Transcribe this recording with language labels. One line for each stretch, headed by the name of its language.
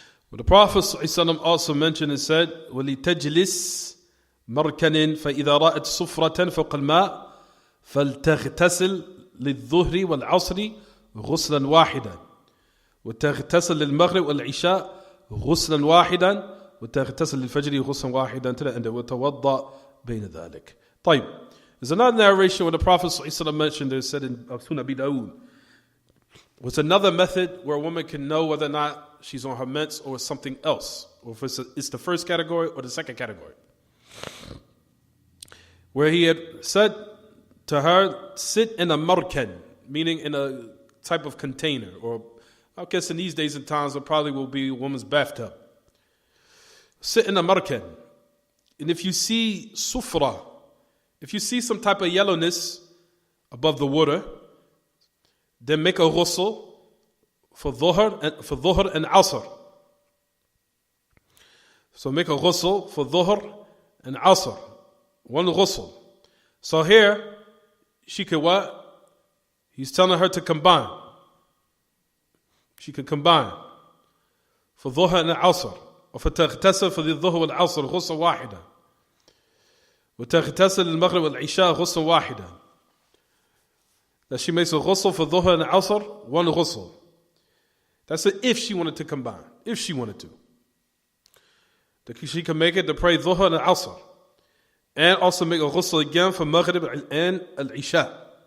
English: But the Prophet ﷺ also mentioned and said,
Arabic: وَلِتَجْلِسْ مَرْكَنٍ فَإِذَا رَأَتْ صُفْرَةً فَوْقَ الْمَاءِ فَلْتَغْتَسِلْ للظهر والعصر غسلا واحدا وتغتسل للمغرب والعشاء غسلا واحدا وتغتسل للفجر غسلا واحدا وتوضأ بين ذلك. طيب.
English: There's another narration where the Prophet ﷺ mentioned, it said in Sunan Abi Dawood, was another method where a woman can know whether or not she's on her mens or something else, or if it's the first category or the second category. Where he had said to her, sit in a markan, meaning in a type of container, or I guess in these days and times it probably will be a woman's bathtub. Sit in a markan. And if you see sufra, if you see some type of yellowness above the water, then make a ghusl for dhuhr and asr. So make a ghusl for dhuhr and asr. One ghusl. So here, she could what? He's telling her to combine. She could combine. For dhuhr and asr. Or for تغتسل for the dhuhr wal asr
Arabic: غسل واحدة. وتغتسل المغرب والعشاء غسل واحدة.
English: That she makes a ghusl for dhuhr and asr, one ghusl. That's it if she wanted to combine. If she wanted to. That she can make it to pray dhuhr and asr. And also make a ghusl again for maghrib and al-isha.